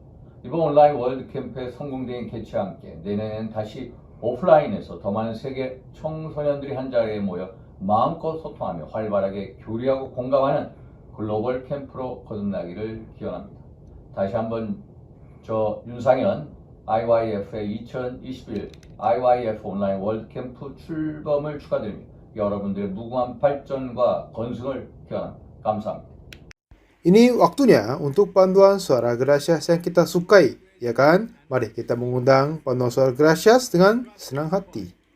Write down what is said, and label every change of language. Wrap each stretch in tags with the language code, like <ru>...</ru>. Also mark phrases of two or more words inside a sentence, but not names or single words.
<ko>이번 온라인 월드캠프의 성공적인 개최와 함께 내년에는 다시 오프라인에서 더 많은 세계 청소년들이 한 자리에 모여 마음껏 소통하며 활발하게 교류하고 공감하는 글로벌 캠프로 거듭나기를 기원합니다. 다시 한번 저 윤상현 IYF의 2021 IYF 온라인 월드캠프 출범을 축하드립니다. 여러분들의 무궁한 발전과 건승을 기원합니다. 감사합니다.</ko> <id>Ini waktunya untuk panduan suara gracias yang kita sukai, ya kan? Mari kita mengundang panduan suara gracias dengan senang hati.</id>